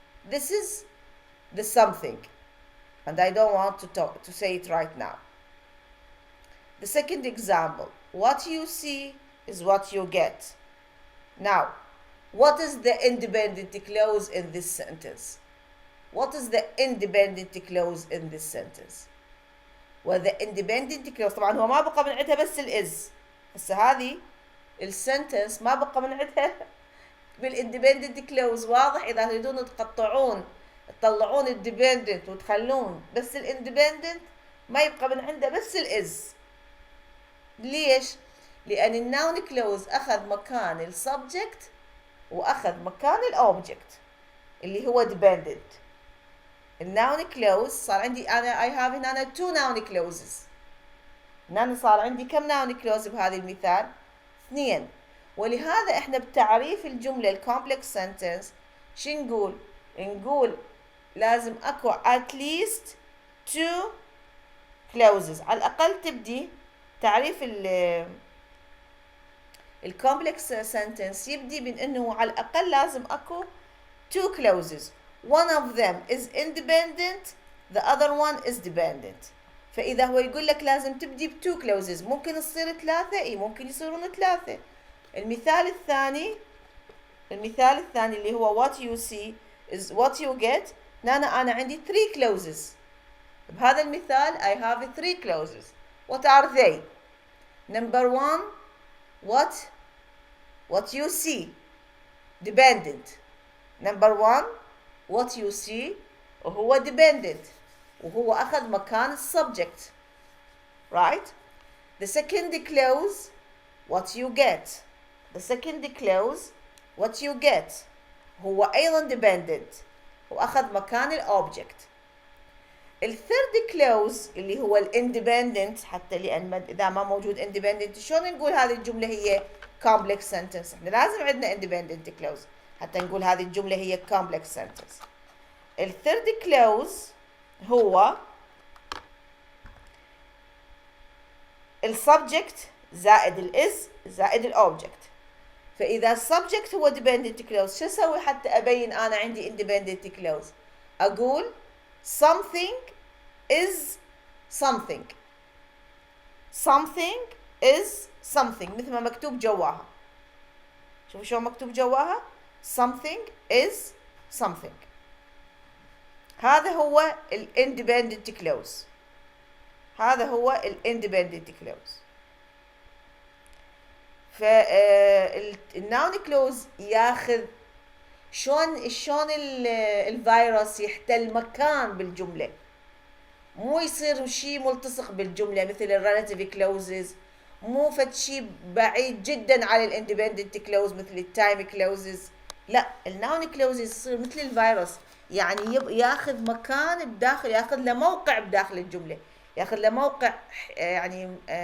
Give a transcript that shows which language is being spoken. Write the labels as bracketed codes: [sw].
[en] This is the something, and I don't want to say it right now. The second example, what you see is what you get. Now, what is the independent clause in this sentence? What is the independent clause in this sentence? Well, the independent clause [ar] طبعا هو ما بقى من عندها بس الإز. هسه هذه السنتنس ما بقى من عندها بالindependent clause. واضح إذا تريدون تقطعون تطلعون الديبندنت وتخلون بس الاندبندنت ما يبقى من عنده بس الإز. ليش؟ لأن الناون كلوز أخذ مكان السبجكت وأخذ مكان الأوبجكت اللي هو dependent. الناون كلوز صار عندي أنا [en] I have [ar] هنا [en] two noun clauses. [ar] هنا صار عندي كم noun clause بهذا المثال؟ 2. ولهذا احنا بتعريف الجملة الكومبلكس sentence شو نقول؟ نقول لازم اكو [en] at least two clauses. [ar] على الأقل تبدي تعريف الكومبلكس sentence يبدي من انه على الأقل لازم اكو [en] two clauses. One of them is independent, the other one is dependent. [ar] فإذا هو يقول لك لازم تبدي بتو clauses ممكن تصير 3 اي ممكن يصيرون 3. المثال الثاني اللي هو [en] what you see is what you get. [ar] أنا عندي 3 clauses. بهذا المثال [en] I have 3 clauses. What are they? Number 1, what you see, dependent. Number 1, what you see وهو dependent [ar] وهو أخذ مكان [en] subject, right? The second clause, what you get. The second clause, what you get [ar] هو أيضا [en] dependent [ar] وأخذ مكان الأوبجكت. الثيرد كلوز اللي هو الاندبندنت، حتى لأن إذا ما موجود اندبندنت شلون نقول هذه الجملة هي complex sentence؟ احنا لازم عندنا independent clause حتى نقول هذه الجملة هي complex sentence. الثيرد كلوز هو السبجكت زائد الاس زائد الاوبجكت. فإذا السبجكت هو dependent clause شو أسوي حتى أبين أنا عندي independent clause؟ أقول [en] something is something. something is something [ar] مثل ما مكتوب جواها. شوفوا شو مكتوب جواها [en] something is something. [ar] هذا هو independent clause. هذا هو independent clause. فالnoun clause ياخذ شلون الفيروس يحتل مكان بالجملة، مو يصير شيء ملتصق بالجملة مثل الريلاتيف كلوزز، مو فد شيء بعيد جدا عن الاندبندنت كلوز مثل التايم كلوزز. لا، الناون كلوزز يصير مثل الفيروس، يعني ياخذ مكان بداخل، ياخذ له موقع بداخل الجملة، ياخذ له موقع يعني